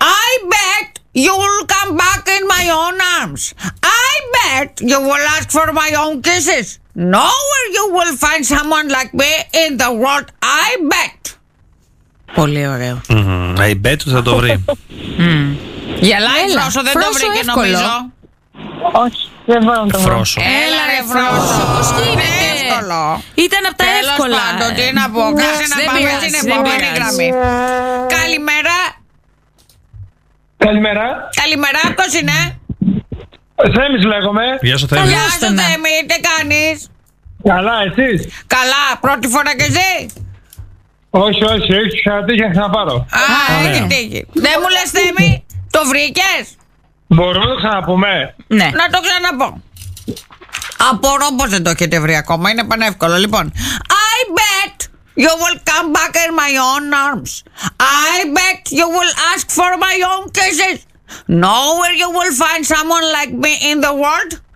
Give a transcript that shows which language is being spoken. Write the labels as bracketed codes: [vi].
[en] I bet you'll come back in my own arms. I bet you will ask for my own kisses. Nowhere you will find someone like me in the world. I bet. [el] Πολύ ωραίο. [en] I bet [el] θα το βρει. Γελάει Φρόσο, δεν Φρόσο το βρήκε εύκολο. Νομίζω. Όχι, δεν μπορώ να το βρω. Έλα ρε Φρόσο. Πώς γίνεται? Είναι εύκολο. Ήταν από τα τέλος εύκολα. Τέλος πάντων, τι να πω. Κάτσε να πάμε πειράς, στην επόμενη γραμμή. Καλημέρα. Καλημέρα. Καλημέρα, ποιος είναι? Θέμης λέγομαι. Γεια σου Θέμη. Γεια σου Θέμη, τι κάνεις? Καλά, εσείς? Καλά, πρώτη φορά και εσύ? Όχι, όχι, έχεις ξανατύχει να ξαναπάρω. Α, έχει τύχει. Δεν μου λες Θέμη, το βρήκες? Μπορώ να το ξαναπούμε? Ναι. Να το ξαναπώ. Απορώ πως δεν το έχετε βρει ακόμα, είναι πανεύκολο. [en] Λοιπόν, I bet you will come back in my own arms. I bet you will ask for my own kisses. Nowhere you will find someone like me in the world.